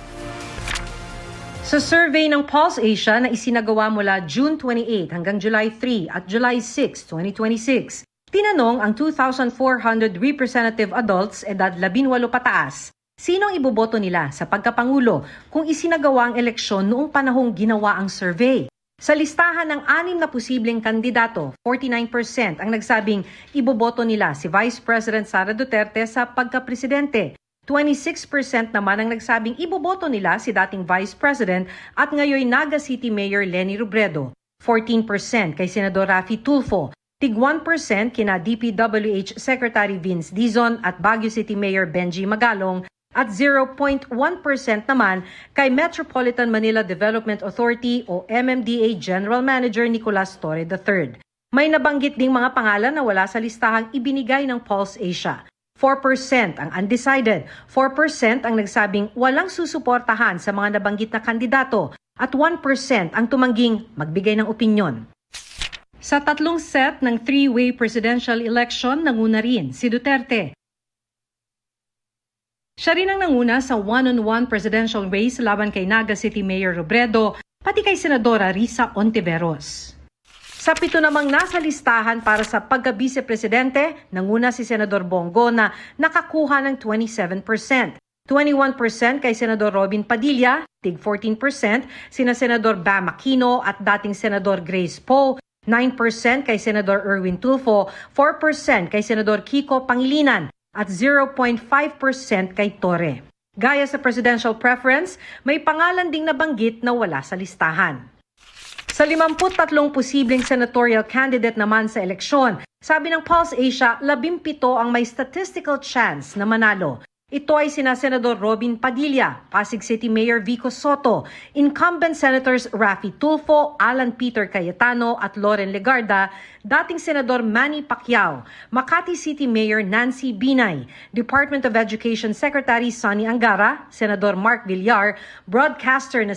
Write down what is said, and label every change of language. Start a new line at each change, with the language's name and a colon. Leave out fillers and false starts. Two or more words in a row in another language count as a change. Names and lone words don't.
Filipino: Sa survey ng Pulse Asia na isinagawa mula June 28 hanggang July 3 at July 6, 2026, tinanong ang 2,400
English: representative adults
Filipino: edad 18 pataas, sinong iboboto nila sa pagkapangulo kung isinagawa ang eleksyon noong panahong ginawa ang survey. Sa listahan ng 6 na posibleng kandidato, 49% ang nagsabing iboboto nila si Vice President Sara Duterte sa pagkapresidente. 26% naman ang nagsabing iboboto nila si dating Vice President at ngayon Naga City Mayor Leni Robredo. 14% kay Senador Raffy Tulfo. Tig 1% kina DPWH Secretary Vince Dizon at Baguio City Mayor Benji Magalong at 0.1% naman kay Metropolitan Manila Development Authority o MMDA General Manager Nicolas Torre III. May nabanggit ding mga pangalan na wala sa listahang ibinigay ng Pulse Asia. 4% ang undecided, 4% ang nagsabing walang susuportahan sa mga nabanggit na kandidato at 1% ang tumangging magbigay ng opinyon. Sa tatlong set ng
English: three-way presidential election,
Filipino: nanguna rin si Duterte. Siya rin ang nanguna sa
English: one-on-one presidential race
Filipino: laban kay Naga City Mayor Robredo, pati kay Senadora Risa Ontiveros. Sa 7 namang nasa listahan para sa pagka-vice-presidente, nanguna si Senador Bongo na nakakuha ng 27%. 21% kay Senador Robin Padilla, tig 14% sina Senador Bam Aquino at dating Senador Grace Poe, 9% kay Senador Erwin Tulfo, 4% kay Senador Kiko Pangilinan at 0.5% kay Torre. Gaya sa
English: presidential preference,
Filipino: may pangalan ding nabanggit na wala sa listahan. Sa 53 posibleng
English: senatorial candidate
Filipino: naman sa eleksyon, sabi ng Pulse Asia, 17 ang may
English: statistical chance
Filipino: na manalo. Ito ay sina Senador Robin Padilla, Pasig City Mayor Vico Soto,
English: incumbent Senators
Filipino: Raffy Tulfo, Alan Peter Cayetano at Loren Legarda, dating Senador Manny Pacquiao, Makati City Mayor Nancy Binay, Department of Education Secretary Sonny Angara, Senador Mark Villar, broadcaster na